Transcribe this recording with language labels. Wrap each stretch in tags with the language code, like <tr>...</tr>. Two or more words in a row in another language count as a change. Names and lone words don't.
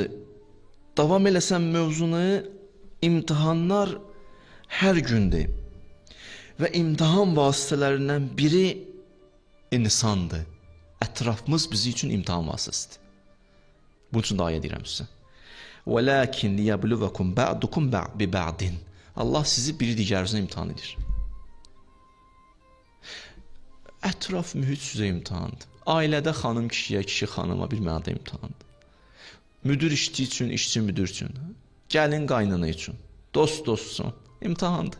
<az>Davam eləsən mövzunu, imtihanlar hər gündür. Və imtihan vasitələrindən biri insandır. Ətrafımız bizi üçün imtihan vasitəsidir. Bunun üçün də ayə deyirəm sizə.</az> <ar>وَلَكِنْ لِيَبْلُوَكُمْ بَعْدُكُمْ بِبَعْدٍ.</ar> <az>Allah sizi biri digərinizə imtihan edir. Ətraf mühit sizə imtihandır. Ailədə xanım kişiyə, kişi xanıma bir mənada imtihandır. Müdür işçi üçün, işçi müdür üçün. Gəlin qaynana üçün, dost üçün imtihandır.</az>